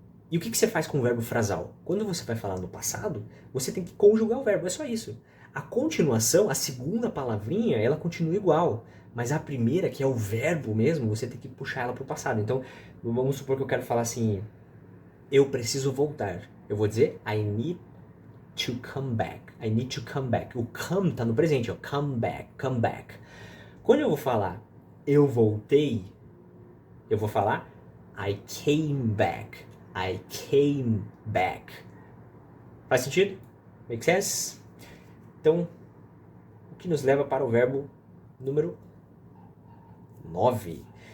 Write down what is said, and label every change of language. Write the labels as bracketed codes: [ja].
[pt] E o que você faz com o verbo frasal? Quando você vai falar no passado, você tem que conjugar o verbo, é só isso. A continuação, a segunda palavrinha, ela continua igual, mas a primeira, que é o verbo mesmo, você tem que puxar ela para o passado. Então, vamos supor que eu quero falar assim, eu preciso voltar. Eu vou dizer, [en] I need to come back. I need to come back. [pt] O come tá no presente, ó, come back, come back. Quando eu vou falar, eu voltei, eu vou falar, [en] I came back. I came back. [pt] Faz sentido? [en] Make sense? [pt] Então, o que nos leva para o verbo número 9.